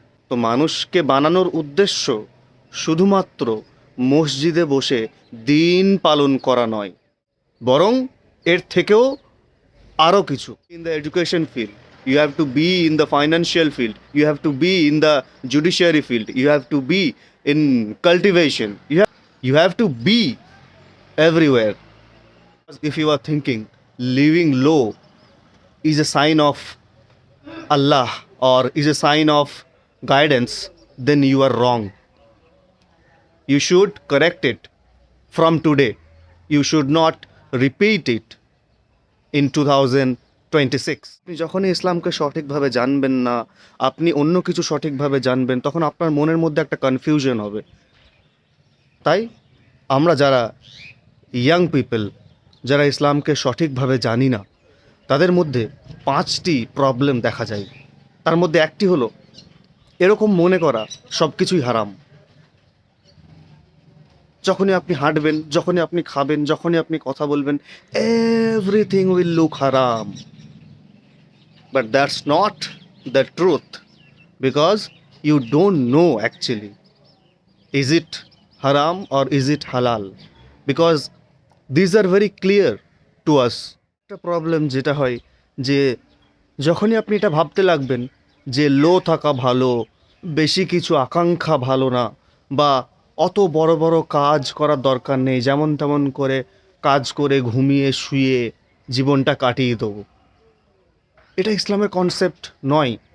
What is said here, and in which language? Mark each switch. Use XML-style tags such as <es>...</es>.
<bn>তো মানুষকে বানানোর উদ্দেশ্য শুধুমাত্র মসজিদে বসে দিন পালন করা নয়, বরং এর থেকেও আরও কিছু।</bn> <en>In the education field you have to be, in the financial field you have to be, in the judiciary field you have to be, in cultivation you have to be everywhere. If you are thinking living low is a sign of Allah or is a sign of guidance, then you are wrong. You should correct it from today. You should not repeat it in 2026.</en> <bn>আপনি যখনই ইসলামকে সঠিকভাবে জানবেন না, আপনি অন্য কিছু সঠিকভাবে জানবেন, তখন আপনার মনের মধ্যে একটা কনফিউশন হবে। তাই আমরা যারা</bn> <en>young people,</en> <bn>যারা ইসলামকে সঠিকভাবে জানি না, তাদের মধ্যে 5টি প্রবলেম দেখা যায়। তার মধ্যে একটি হলো এরকম মনে করা সব কিছুই হারাম। যখনই আপনি হাঁটবেন, যখনই আপনি খাবেন, যখনই আপনি কথা বলবেন,</bn> <en>Everything will look হারাম। But that's not the truth, because you don't know actually is it haram or is it halal, because these are very clear to us.</en> <bn>একটা প্রবলেম যেটা হয় যে যখনই আপনি এটা ভাবতে লাগবেন যে লো থাকা ভালো, বেশি কিছু আকাঙ্ক্ষা ভালো না, বা অত বড় বড় কাজ করার দরকার নেই, যেমন তেমন করে কাজ করে ঘুমিয়ে শুয়ে জীবনটা কাটিয়ে দেবো, এটা ইসলামের কনসেপ্ট নয়।</bn>